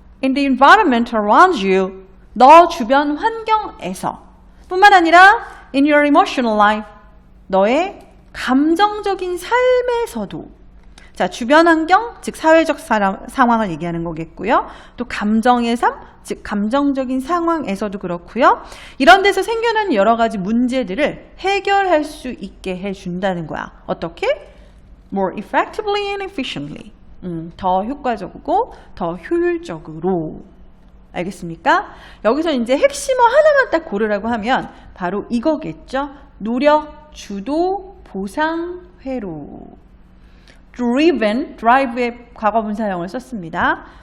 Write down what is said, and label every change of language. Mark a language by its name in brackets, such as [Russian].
[English] in the environment around you, [Korean] 너 주변 환경에서 뿐만 아니라 [English] in your emotional life, [Korean] 너의 감정적인 삶에서도, 자, 주변 환경, 즉 사회적 상황을 얘기하는 거겠고요. 또 감정의 삶, 즉 감정적인 상황에서도 그렇고요. 이런 데서 생겨나는 여러 가지 문제들을 해결할 수 있게 해준다는 거야. 어떻게? [English] More effectively and efficiently. [Korean] 더 효과적이고 더 효율적으로. 알겠습니까? 여기서 이제 핵심어 하나만 딱 고르라고 하면 바로 이거겠죠. 노력, 주도, 보상, 회로. driven, drive의 과거분 사형을 썼습니다.